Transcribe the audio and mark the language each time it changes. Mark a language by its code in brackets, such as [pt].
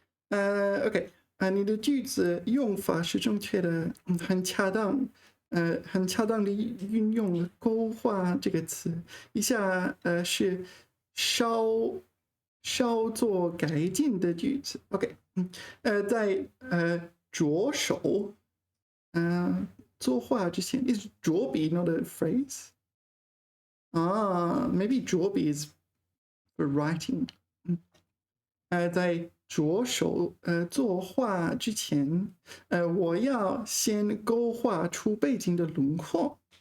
[zh] OK，你的句子用法是正确的，很恰当，很恰当的运用了勾画这个词。以下是稍作改进的句子。 OK，在着手作画之前 ， [en] is [zh] 着笔 [en] not a phrase？ maybe 着笔 is for writing。 [zh] 在着手作画之前，我要先勾画出背景的轮廓。